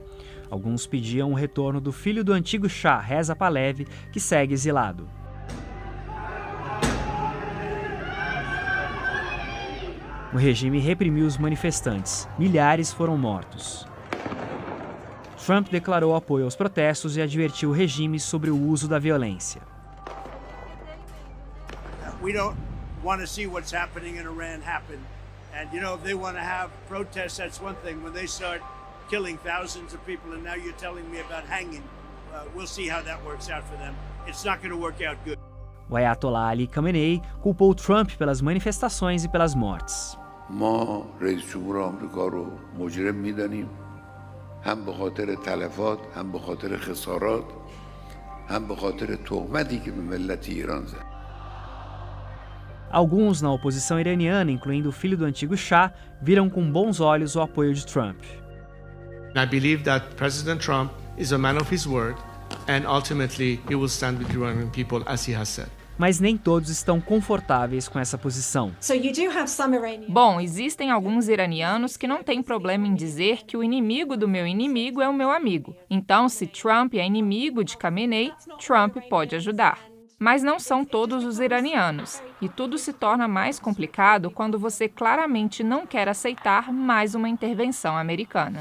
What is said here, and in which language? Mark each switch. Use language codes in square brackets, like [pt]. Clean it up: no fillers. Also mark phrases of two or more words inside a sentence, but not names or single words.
[pt] Alguns pediam o retorno do filho do antigo Shah, Reza Pahlavi, que segue exilado. O regime reprimiu os manifestantes. Milhares foram mortos. Trump declarou apoio aos protestos e advertiu o regime sobre o uso da violência. [en] We don't want to see what's happening in Iran happen. And you know, if they want to have protests, that's one thing. When they start killing thousands of people and now you're telling me about hanging, we'll see how that works out for them. It's not going to work out good. [pt] O Ayatollah Ali Khamenei culpou Trump pelas manifestações e pelas mortes. [fa] ما رئیس جمهور آمریکا رو مجرم می‌دانیم هم به خاطر تلفات هم به خاطر خسارات هم به خاطر تهمتی که به ملت ایران زد. [pt] Alguns na oposição iraniana, incluindo o filho do antigo Shah, viram com bons olhos o apoio de Trump. [en] I believe that President Trump is a man of his word and ultimately he will stand with the Iranian people as he has said. [pt] Mas nem todos estão confortáveis com essa posição. Bom, existem alguns iranianos que não têm problema em dizer que o inimigo do meu inimigo é o meu amigo. Então, se Trump é inimigo de Khamenei, Trump pode ajudar. Mas não são todos os iranianos. E tudo se torna mais complicado quando você claramente não quer aceitar mais uma intervenção americana.